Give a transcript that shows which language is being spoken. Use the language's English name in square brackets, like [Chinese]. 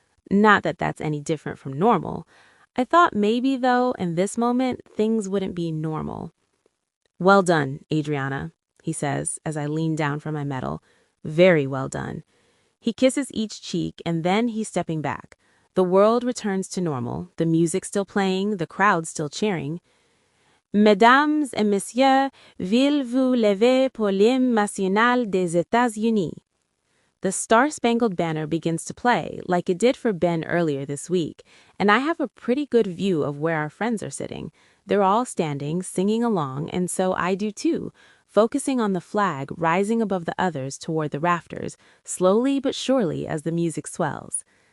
[English] Not that that's any different from normal. I thought maybe, though, in this moment, things wouldn't be normal. "Well done, Adriana," he says as I lean down from my medal. Very well done. He kisses each cheek and then he's stepping back. The world returns to normal, the music still playing, the crowd still cheering. [French] Mesdames et messieurs, veuillez vous lever pour l'hymne national des États-Unis. [English] The Star-Spangled Banner begins to play, like it did for Ben earlier this week, and I have a pretty good view of where our friends are sitting. They're all standing, singing along, and so I do too, focusing on the flag rising above the others toward the rafters, slowly but surely as the music swells.